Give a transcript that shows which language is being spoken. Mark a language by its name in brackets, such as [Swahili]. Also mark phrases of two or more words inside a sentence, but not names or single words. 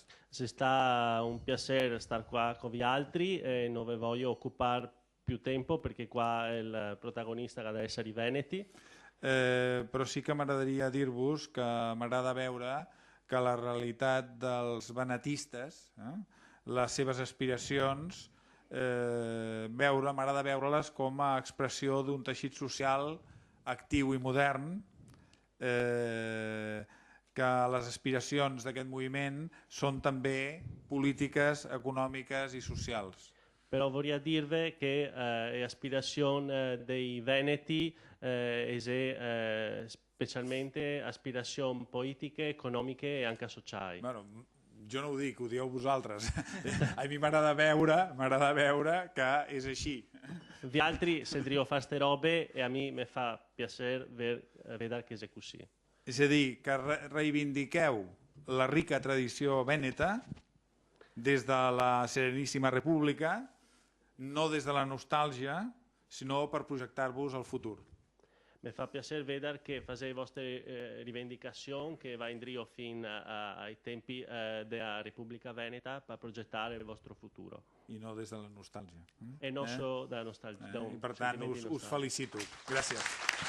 [Italian] È stato un piacere stare qua con voi altri e non vi voglio occupare più tempo perché qua il protagonista deve essere i Veneti. [Catalan] Però sí que m'agradaria dir-vos que m'agrada veure que la realitat dels benetistes, les seves aspiracions, m'agrada veure-les com a expressió d'un teixit social actiu i modern, que les aspiracions d'aquest moviment són també polítiques, econòmiques i socials. [Italian] Però vorrei dirvi che l'aspirazione dei Veneti è specialmente aspirazioni politiche, economiche e anche sociali. [Catalan] Bueno, jo no ho dic, ho dieu vosaltres. A mi m'agrada veure que és així. [Italian] Gli altri se devono fare queste robe e a me mi fa piacere vedere che è così. [Catalan] És a dir, que reivindiqueu la rica tradició vèneta des de la Sereníssima República, no des de la nostàlgia, sinó per projectar-vos al futur. [Italian] Mi fa piacere vedere che fate le vostre rivendicazioni che va in drio fino ai tempi della Repubblica Veneta per progettare il vostro futuro. [Catalan] I no des de la nostàlgia. [Italian] E non solo dalla nostalgia. [Catalan] I per tant us felicito. Gràcies.